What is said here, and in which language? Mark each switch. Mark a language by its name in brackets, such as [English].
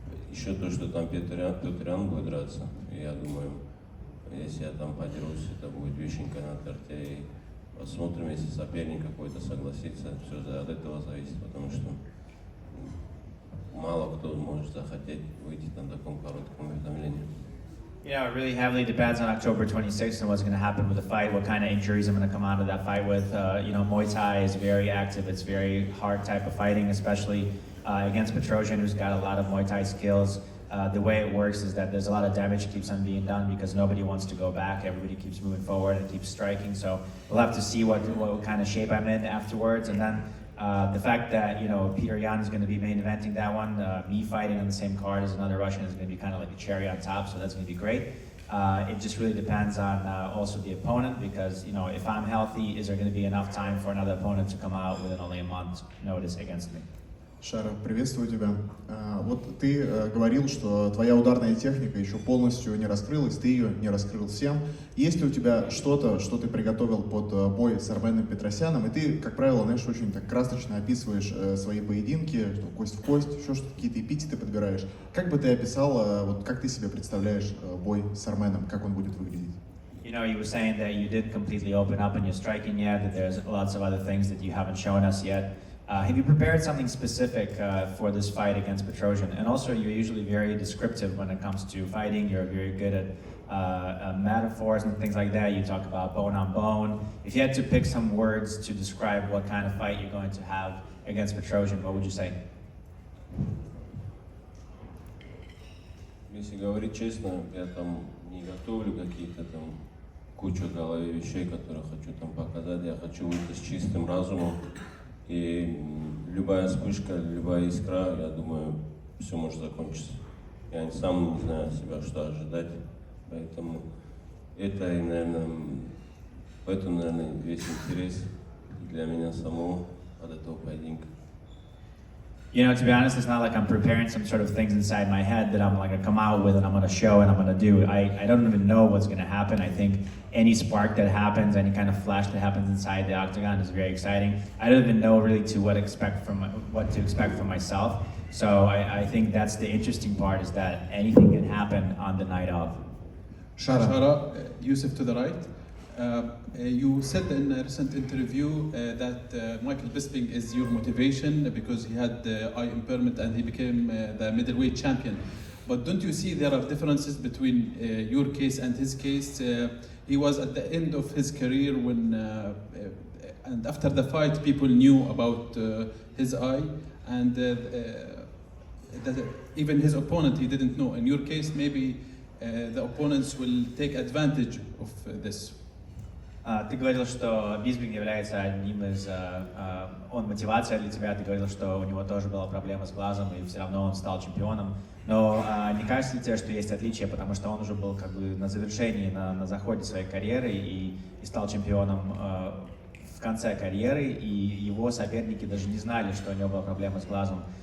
[Russian] Еще то, что там Петросяну будет драться, и я думаю, если я там подерусь, это будет вишенка на торте, и посмотрим, если соперник какой-то согласится, все от этого зависит, потому что мало кто может захотеть выйти на таком коротком уведомлении. [English] You know, it really heavily depends on October 26th and what's going to happen with the fight, what kind of injuries I'm going to come out of that fight with. You know, Muay Thai is very active, it's very hard type of fighting, especially against Petrosyan, who's got a lot of Muay Thai skills. The way it works is that there's a lot of damage keeps on being done because nobody wants to go back. Everybody keeps moving forward and keeps striking. So we'll have to see what kind of shape I'm in afterwards. And then the fact that, you know, Peter Yan is going to be main eventing that one, me fighting on the same card as another Russian is going to be kind of like a cherry on top. So that's going to be great. It just really depends on also the opponent because, you know, if I'm healthy, is there going to be enough time for another opponent to come out within only a month's notice against me? [Russian] Шара, приветствую тебя. Вот ты говорил, что твоя ударная техника еще полностью не раскрылась, ты ее не раскрыл всем. Есть ли у тебя что-то, что ты приготовил под бой с Арменом Петросяном? И ты, как правило, знаешь, очень так красочно описываешь свои поединки, что кость в кость, еще что-то, какие-то эпитеты подбираешь. Как бы ты описал, вот как ты себе представляешь бой с Арменом, как он будет выглядеть? [English] You know, you were saying that you didn't completely open up in your striking yet, that there's lots of other things that you haven't shown us yet. Have you prepared something specific for this fight against Petrosyan? And also, you're usually very descriptive when it comes to fighting. You're very good at metaphors and things like that. You talk about bone on bone. If you had to pick some words to describe what kind of fight you're going to have against Petrosyan, what would you say? [Russian] Если говорить честно, я там не готовлю какие-то там кучу в голове вещей, которые хочу там показать. Я хочу выйти с чистым разумом. И любая вспышка, любая искра, я думаю, все может закончиться. Я сам не знаю себя, что ожидать. Поэтому это, наверное, поэтому, наверное, весь интерес для меня самого от этого поединка. [English] You know, to be honest, it's not like I'm preparing some sort of things inside my head that I'm like gonna come out with and I'm gonna show and I'm gonna do. I don't even know what's gonna happen. I think any spark that happens, any kind of flash that happens inside the octagon is very exciting. I don't even know really what to expect from myself. So I think that's the interesting part is that anything can happen on the night of. Shara, Yusuf to the right. You said in a recent interview that Michael Bisping is your motivation because he had eye impairment and he became the middleweight champion. But don't you see there are differences between your case and his case? He was at the end of his career when, and after the fight, people knew about his eye, and that even his opponent, he didn't know. In your case, maybe the opponents will take advantage of this. [Russian] Ты говорил, что Бисбинг является одним из... Он мотивация для тебя, ты говорил, что у него тоже была проблема с глазом, и все равно он стал чемпионом. Но не кажется ли тебе, что есть отличие, потому что он уже был как бы на завершении, на заходе своей карьеры и стал чемпионом в конце карьеры, и его соперники даже не знали, что у него была проблема с глазом.